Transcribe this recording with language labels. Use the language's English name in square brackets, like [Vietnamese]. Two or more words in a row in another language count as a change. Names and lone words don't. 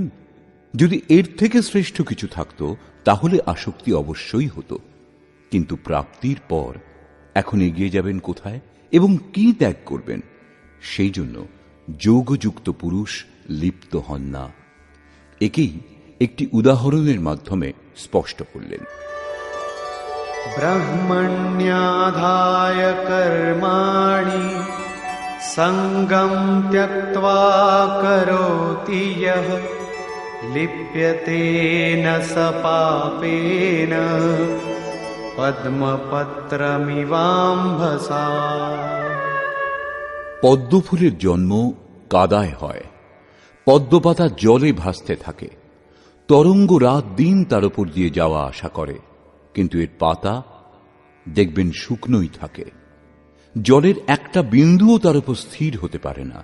[Bangla] যদি এর থেকে শ্রেষ্ঠ কিছু থাকত তাহলে আসক্তি অবশ্যই হতো। কিন্তু প্রাপ্তির পর এখন এগিয়ে যাবেন কোথায় এবং কি ত্যাগ করবেন? সেই জন্য যোগযুক্ত পুরুষ লিপ্ত হন না। একেই একটি উদাহরণের মাধ্যমে স্পষ্ট করলেন। [Sanskrit] ब्रह्मण्याधाय कर्माणि सङ्गं त्यक्त्वा करोति यः लिप्यते न स पापेन पद्मपत्रमिवाम्भसा। [Bangla] পদ্মফুলের জন্ম কাদায় হয়, পদ্মপাতা জলে ভাসতে থাকে, তরঙ্গ রাত দিন তার উপর দিয়ে যাওয়া আসা করে, কিন্তু এর পাতা দেখবেন শুকনোই থাকে। জলের একটা বিন্দুও তার উপর স্থির হতে পারে না।